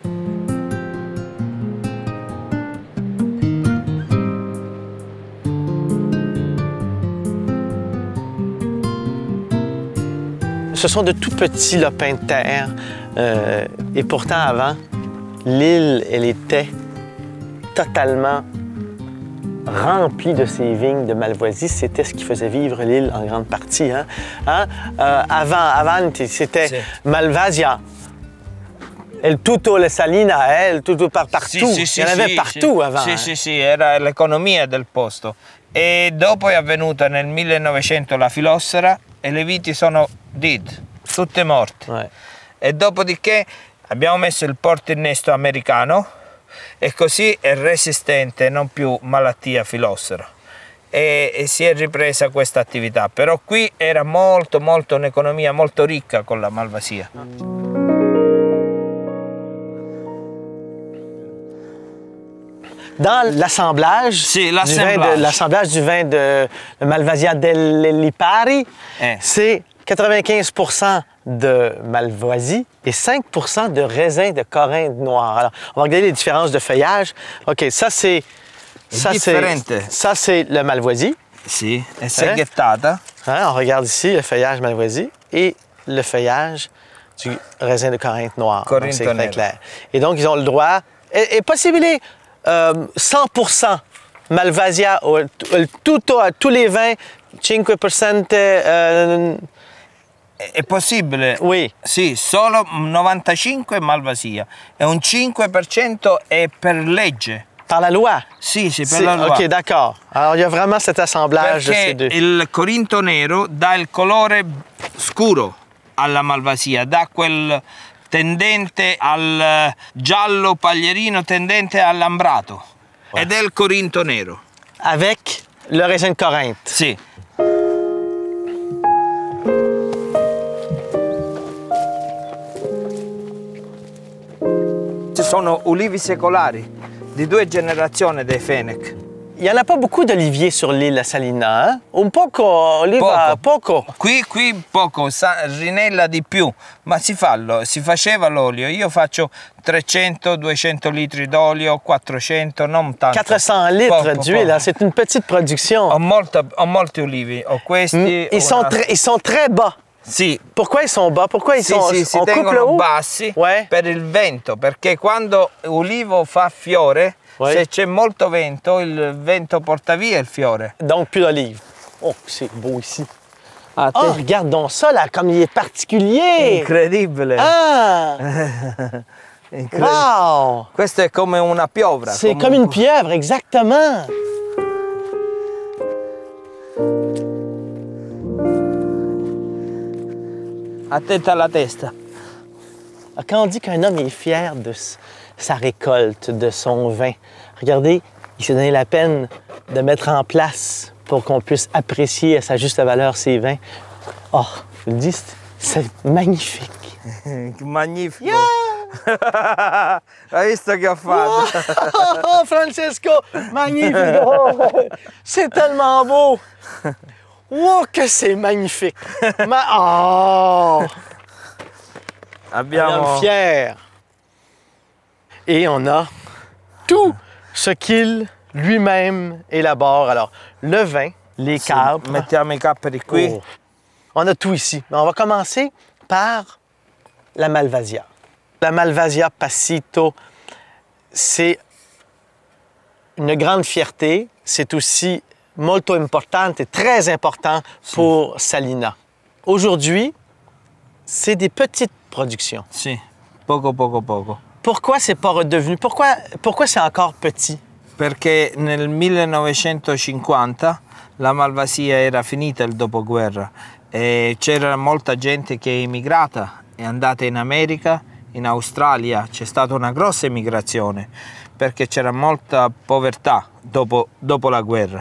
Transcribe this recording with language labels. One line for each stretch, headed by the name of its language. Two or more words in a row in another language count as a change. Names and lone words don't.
French: Ce sont de tout petits lopins de terre. Et pourtant, avant, l'île, elle était totalement remplie de ces vignes de Malvoisie. C'était ce qui faisait vivre l'île en grande partie. Avant c'était Malvasia.
Italian: Il tutto le Salina, il tutto partout.
French: Il y en avait partout avant.
Italian: Sì, era l'economia del posto. E dopo è avvenuta nel 1900 la filossera e le viti sono tutte morte.
French: Ouais.
Italian: E dopodiché abbiamo messo il porto-innesto americano e così è resistente, non più malattia filossera. E si è ripresa questa attività. Però qui era molto un'economia molto ricca con la Malvasia.
French: Dans l'assemblage du vin de Malvasia delle Lipari, c'est 95% de Malvoisie et 5% de raisin de Corinthe noir. Alors, on va regarder les différences de feuillage. OK, ça c'est le Malvoisie. Sì, è seghettata. On regarde ici le feuillage Malvoisie et le feuillage du raisin de Corinthe noir. C'est très clair. Et donc, ils ont le droit, et possible 100% Malvasia, tous les vins, 5%.
Italian: È possibile?
French: Oui.
Italian: Sì, solo 95 è Malvasia e un 5% è per legge.
French: Par la loi?
Italian: Sì, per la loi.
French: OK, d'accord. Alors, il y a vraiment cet assemblage de ces deux.
Italian: Il Corinto nero dà il colore scuro alla Malvasia, dà quel tendente al giallo paglierino, tendente all'ambrato. Ouais. Ed è il Corinto nero.
French: Avec le raisin de Corinthe?
Italian: Sì. Ci sono ulivi secolari di 2 generazioni dei Fenech.
French: Il n'y en a pas beaucoup d'oliviers sur l'île à Salina, hein?
Italian: Un poco, oliva, poco. Qui poco, rinella di più, ma si faceva l'olio. Io faccio 300-200 litri d'olio, 400, non tanto.
French: 400 litres d'huile, c'est une petite production.
Italian: Ho molti olivi, ho questi.
French: Ils sont très bas.
Italian: Sì.
French: Pourquoi ils sont bas? Pourquoi ils sont
Italian: si tengono bassi
French: ouais.
Italian: Per il vento, perché quando l'ulivo fa fiore, ouais. Se c'è molto vento, il vento porta via il fiore.
French: Donc plus d'olive. Oh, c'est beau ici. Oh, regarde donc ça, là, comme il est particulier.
Italian: Incredibile. Ah! Wow! Questo è come una piovra.
French: C'est comme une pieuvre, exactement.
Italian: Attenta alla testa.
French: Quand on dit qu'un homme est fier de sa récolte, de son vin, regardez, il s'est donné la peine de mettre en place pour qu'on puisse apprécier à sa juste valeur ses vins. Oh, je vous le dis, c'est magnifique.
Italian: Magnifico! Yeah! Hai visto che ho fatto? Oh, Francesco, magnifico!
French: C'est tellement beau! Oh, que c'est magnifique! Oh!
Italian: Abbiamo...
French: Un homme fier. Et on a tout ce qu'il lui-même élabore. Alors, le vin, les capres.
Italian: Mettiamo i capperi qui.
French: Oh. On a tout ici. Mais on va commencer par la Malvasia. La Malvasia Passito, c'est une grande fierté. C'est aussi
Italian: molto importante
French: et très important pour Salina. Aujourd'hui, c'est des petites productions.
Italian: Sì, poco.
French: Pourquoi c'est pas redevenu? Pourquoi c'est encore petit?
Italian: Perché nel 1950 la Malvasia era finita il dopoguerra e c'era molta gente che è immigrata, è andata in America, in Australia, c'è stata una grossa emigrazione perché c'era molta povertà dopo la guerra.